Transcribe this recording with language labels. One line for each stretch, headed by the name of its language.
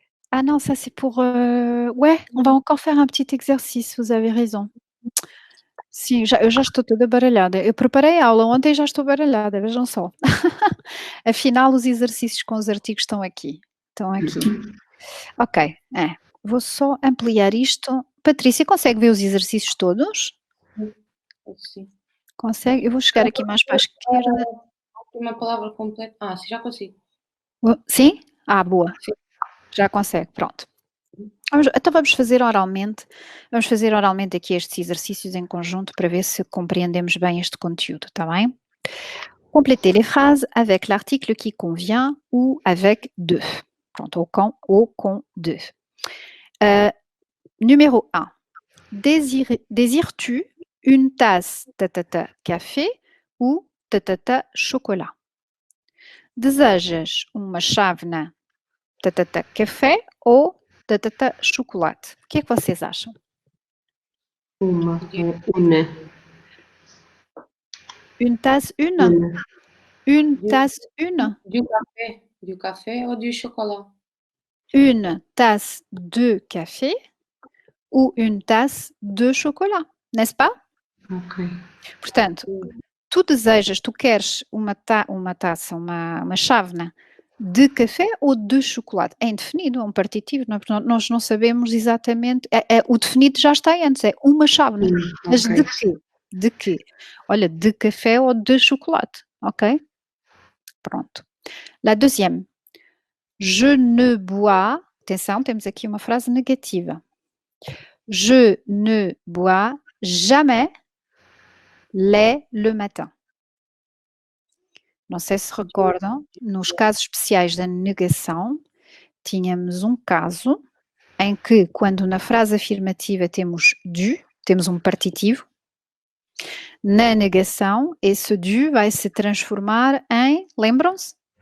French: Ah non, ça c'est pour, ouais, on va encore faire un petit exercice, vous avez raison.
Portuguese: Sim, eu já estou toda baralhada. Eu preparei a aula ontem e já estou baralhada, vejam só. Afinal, os exercícios com os artigos estão aqui. Estão aqui. Ok, vou só ampliar isto. Patrícia, consegue ver os exercícios todos? Sim. Consegue? Eu vou chegar aqui mais para a esquerda. Uma palavra completa. Ah, sim, já consigo. Sim? Ah, boa. Sim. Já consegue, pronto. Então vamos fazer oralmente aqui estes exercícios em conjunto para ver se compreendemos bem este conteúdo, tá bem?
French: Complétez les phrases avec l'article qui convient ou avec de.
Portuguese: Pronto, ou com de.
French: Numéro 1. Désires-tu une tasse café ou chocolat?
Portuguese: Desejas uma chávena café ou chocolate? O que é que vocês acham? Uma.
French: Une tasse, une? Une tasse, une? Du café ou du chocolat? Une tasse de café ou une tasse de chocolat, n'est-ce pas? Ok.
Portuguese: Portanto, tu queres uma taça, uma chávena de café ou de chocolate? É indefinido, é um partitivo, nós não sabemos exatamente, o definido já está antes, é uma chávena, mas ok. de quê? De quê? Olha, de café ou de chocolate, ok? Pronto.
French: La deuxième. Je ne bois,
Portuguese: atenção, temos aqui uma frase negativa.
French: Je ne bois jamais lait le matin.
Portuguese: Não sei se recordam, nos casos especiais da negação, tínhamos um caso em que, quando na frase afirmativa temos du, temos um partitivo, na negação, esse du vai se transformar em, lembram-se?